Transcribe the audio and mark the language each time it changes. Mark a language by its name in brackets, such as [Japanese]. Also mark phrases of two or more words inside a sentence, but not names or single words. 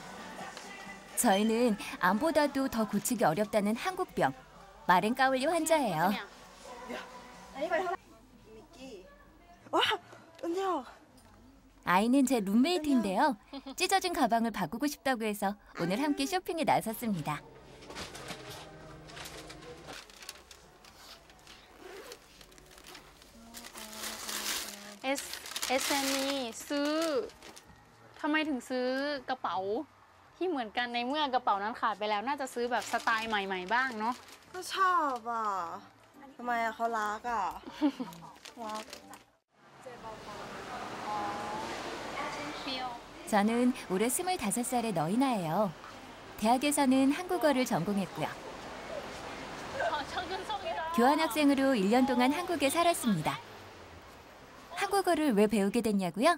[Korean] 저희는 암보다도 더 고치기 어렵다는 한국병, 마른까울리 환자예요. 아이는 제 룸메이트인데요. 찢어진 가방을 바꾸고 싶다고 해서 오늘 함께 쇼핑에 나섰습니다. [Thai] SME ซื้อทำไมถึงซื้อกระเป๋าที่เหมือนกันในเมื่อกระเป๋านั้นขาดไปแล้วน่าจะซื้อแบบสไตล์ใหม่ๆบ้างเนาะก็ชอบอ่ะทำไมเขารักอ่ะรัก [Korean] 저는 올해 25살의 너이나예요. 대학에서는 한국어를 전공했고요. 교환학생으로 1년 동안 한국에 살았습니다. 한국어를 왜 배우게 됐냐고요?